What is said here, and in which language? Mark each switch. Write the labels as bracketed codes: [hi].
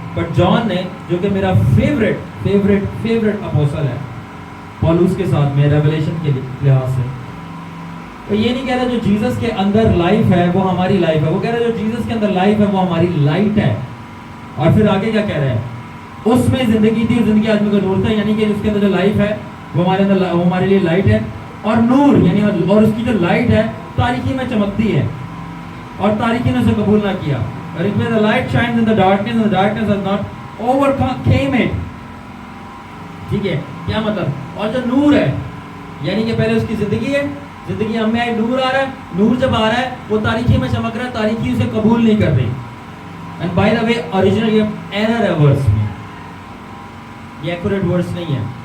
[ur] But جان نے, جو کہ میرا فیوریٹ اپوسل ہے پولوس کے ساتھ میں ریویلیشن کے لحاظ سے, تو یہ نہیں کہہ رہا جو جیزس کے اندر لائف ہے وہ ہماری لائف ہے. وہ کہہ رہا ہے جو جیزس کے اندر لائف ہے وہ ہماری لائٹ ہے. اور پھر آگے کیا کہہ رہا ہے, اس میں زندگی تھی, زندگی آدمی کا نور تھا, یعنی کہ اس کے اندر جو لائف ہے وہ ہمارے اندر, وہ ہمارے لیے لائٹ ہے. اور نور یعنی, اور اس کی جو لائٹ ہے تاریکی میں چمکتی ہے, اور تاریکی نے اسے قبول نہ کیا. اور اس میں [en] the light shines in the darkness and the darkness has not overcame it. [ur] ٹھیک ہے, کیا مطلب؟ اور جو نور ہے یعنی کہ پہلے اس کی زندگی ہے, زندگی ہم میں آئی, نور آ رہا ہے, نور جب آ رہا ہے وہ تاریکی میں چمک رہا ہے, تاریکی اسے قبول نہیں کر رہی. [en] and by the way [ur] original یہ ایرر ہے ورڈس میں, یہ ایکوریٹ ورڈس نہیں ہے.